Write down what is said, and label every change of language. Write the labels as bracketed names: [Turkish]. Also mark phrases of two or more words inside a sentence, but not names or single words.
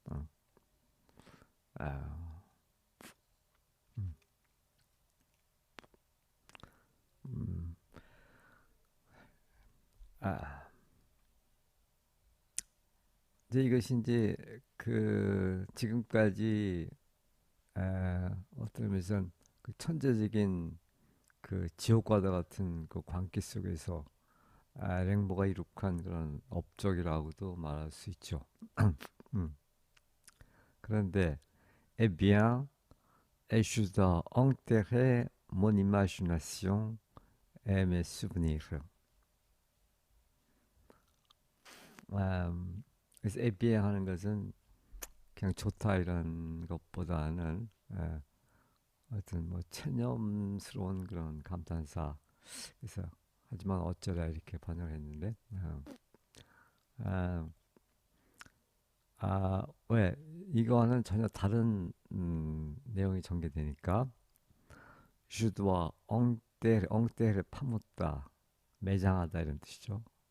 [Korean] 아, 음, 아, 이제 이것이 이제 그 지금까지 어떤 면에서는 그 천재적인 그 지옥과도 같은 그 광기 속에서 랭보가 이룩한 그런 업적이라고도 말할 수 있죠. 음. [French] 그런데 eh bien, je dois enterrer mon imagination et mes souvenirs. [Korean] 그래서 [French] eh bien [Korean] 하는 것은 그냥 좋다 이런 것보다는 하여튼 뭐 체념스러운 그런 감탄사. 그래서 하지만 어쩌라 이렇게 번역을 했는데 아, 왜 이거는 전혀 다른 내용이 전개되니까 주드와 엉때를 파묻다 매장하다 이런 뜻이죠.